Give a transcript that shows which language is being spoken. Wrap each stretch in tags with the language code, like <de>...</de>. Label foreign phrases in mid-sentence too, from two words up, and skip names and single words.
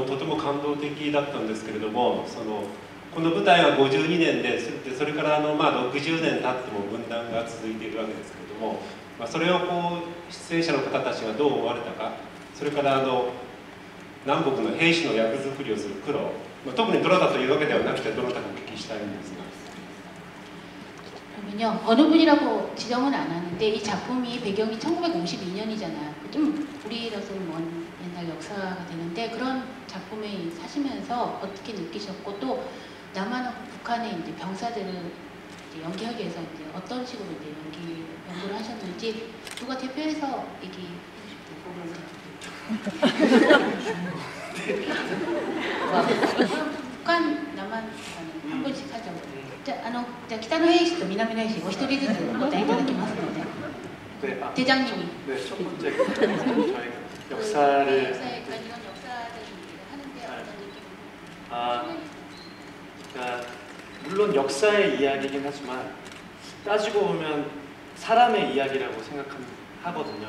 <ja>とても感動的だったんですけれども、この舞台は52年で、それから60年経っても分断が続いているわけですけれども、それを出演者の方たちがどう思われたか、それから南北の兵士の役作りをする苦労、特にどなたというわけではなくてどなたかお聞きしたいんですが。</ja> <ko>그러면요, 어느 분이라고 지정은 안 하는데 이 작품이 배경이 1952년이잖아요. 좀 우리로서는 먼 옛날 역사가 되는데, 그런 작품에 사시면서 어떻게 느끼셨고, 또 남한 북한의 이제 병사들을 이제 연기하기 위해서 이제 어떤 식으로 이제 연구를 하셨는지 누가 대표해서 얘기해 주시죠. 북한, 남한 한 분씩 하죠.</ko> <ja>じゃあ北の兵士と南の兵士お一人ずつお答えいただきますので、</ja> <ko>네, 대장님이. 네, 첫 번째 저희가 역사를 그러니까 물론 역사의 이야기이긴 하지만 따지고 보면 사람의 이야기라고 생각하거든요.</ko>